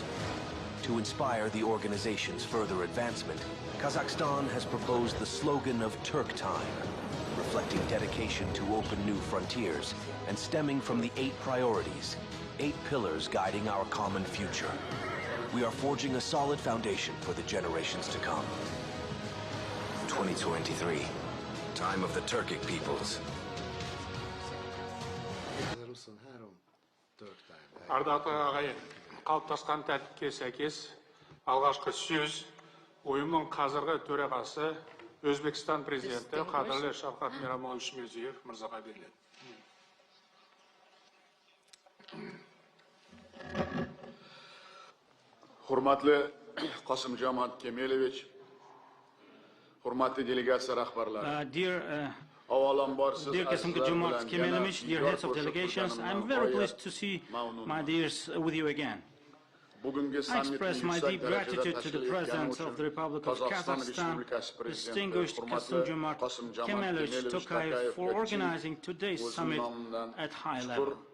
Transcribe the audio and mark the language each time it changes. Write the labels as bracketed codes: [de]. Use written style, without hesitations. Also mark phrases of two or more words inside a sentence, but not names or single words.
[en] To inspire the organization's further advancement, Kazakhstan has proposed the slogan of Turk Time, reflecting dedication to open new frontiers and stemming from the 8 priorities, 8 pillars guiding our common future. We are forging a solid foundation for the generations to come. 2023, time of the Turkic peoples. [kk] Ардаты ағайын, қалыптасқан тәртіпке сәйкес, алғашқы сөз ұйымның қазіргі төрағасы Өзбекстан президенті қадірлі Шавкат Мирзиёев мырзаға беріледі. [uz] Hurmatli Kасым-Жомарт Кемелевич, hurmatli delegatsiya rahbarlari. [en] Dear Kасым-Жомарт Кемелевич, dear heads of delegations, I'm very pleased to see my dears with you again. I express my deep gratitude to the President of the Republic of Kazakhstan, distinguished Kасым-Жомарт Кемелевич Токаев, for organizing today's summit at high level.